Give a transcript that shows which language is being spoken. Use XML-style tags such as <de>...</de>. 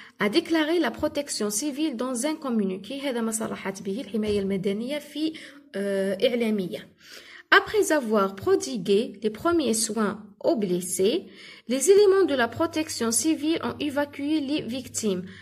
<fr>a déclaré la protection civile dans un communiqué.</fr> <ar>هذا ما صرحت به الحماية المدنية في إعلامية.</ar> <fr>Après avoir prodigué les premiers soins aux blessés, les éléments de la protection civile ont évacué les victimes.</fr>